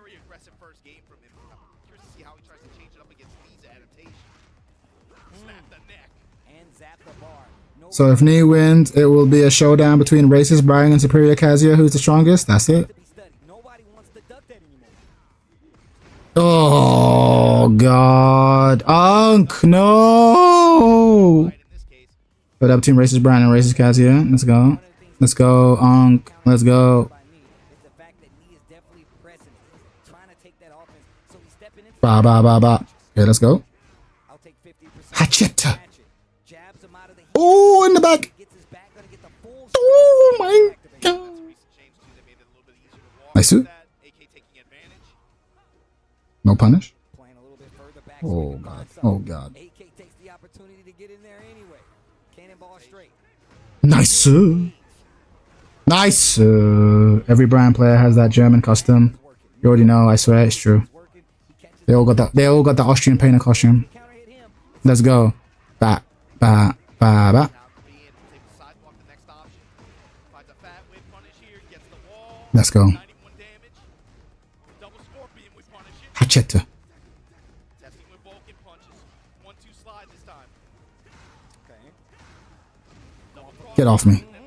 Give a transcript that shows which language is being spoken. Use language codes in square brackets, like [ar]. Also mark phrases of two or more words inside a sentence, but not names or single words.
[en] So if Nee wins, it will be a showdown between racist Brian and superior Kazuya. Who's the strongest? That's it. Oh God, Unk, no! Put up between racist Brian and racist Kazuya. Let's go. Let's go, Unk. Let's go. Ba ba ba ba. Okay, let's go. Hachetta. Oh, in the back. Oh my God. Nice. No punish. Oh God. Oh God. Nice. Nice. Every Brian player has that German custom. You already know. I swear it's true. They all got the Austrian painter costume. Let's go. Ba, ba, ba, ba. Let's go. Hacheta. Get off me.